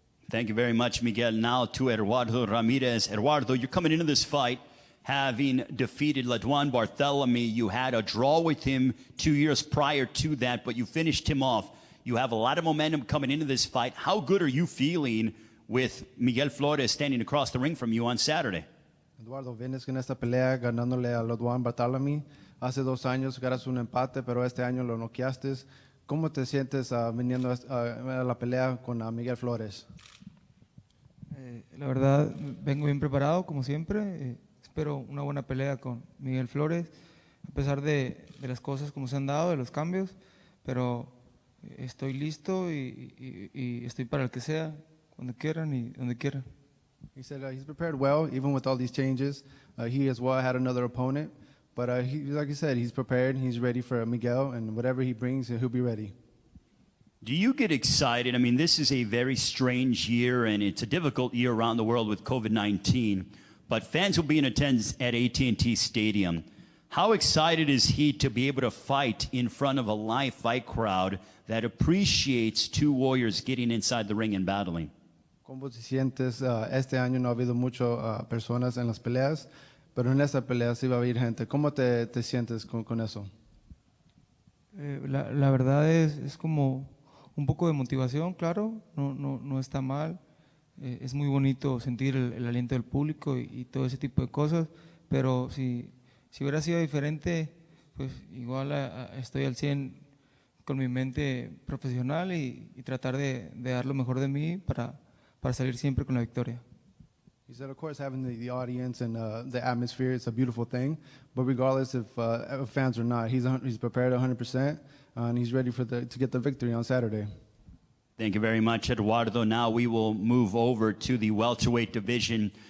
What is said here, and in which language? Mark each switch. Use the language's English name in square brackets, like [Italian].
[English] Thank you very much, Miguel. Now to Eduardo Ramirez. Eduardo, you're coming into this fight having defeated Ladwan Barthelemy. You had a draw with him 2 years prior to that, but you finished him off. You have a lot of momentum coming into this fight. How good are you feeling with Miguel Flores standing across the ring from you on Saturday? [Spanish] Eduardo, vienes con esta pelea ganándole a Ladwan Barthelemy. Hace 2 años ganas un empate, pero este año lo noqueaste. ¿Cómo te sientes viniendo a la pelea con Miguel Flores? La verdad, vengo bien preparado, como siempre. Espero una buena pelea con Miguel Flores, a pesar de las cosas como se han dado, de los cambios, pero estoy listo y estoy para el que sea, cuando quieran y donde quieran. [English] He said he's prepared well, even with all these changes. He as well had another opponent, but like he said, he's prepared, he's ready for Miguel, and whatever he brings, he'll be ready. Do you get excited? This is a very strange year, and it's a difficult year around the world with COVID-19. But fans will be in attendance at AT&T Stadium. How excited is he to be able to fight in front of a live fight crowd that appreciates two warriors getting inside the ring and battling? [Spanish] ¿Cómo te sientes? Este año no ha habido muchas personas en las peleas, pero en esta pelea sí va a haber gente. ¿Cómo te sientes con eso? La verdad es como un poco de motivación, claro, no está mal. Es muy bonito sentir el aliento del público y todo ese tipo de cosas, pero si hubiera sido diferente, pues igual estoy al 100 con mi mente profesional y tratar de dar lo mejor de mí para salir siempre con la victoria. [English] He said, of course, having the audience and the atmosphere, it's a beautiful thing, but regardless if fans or not, he's prepared 100%, and he's ready to get the victory on Saturday. Thank you very much, Eduardo. Now we will move over to the welterweight division.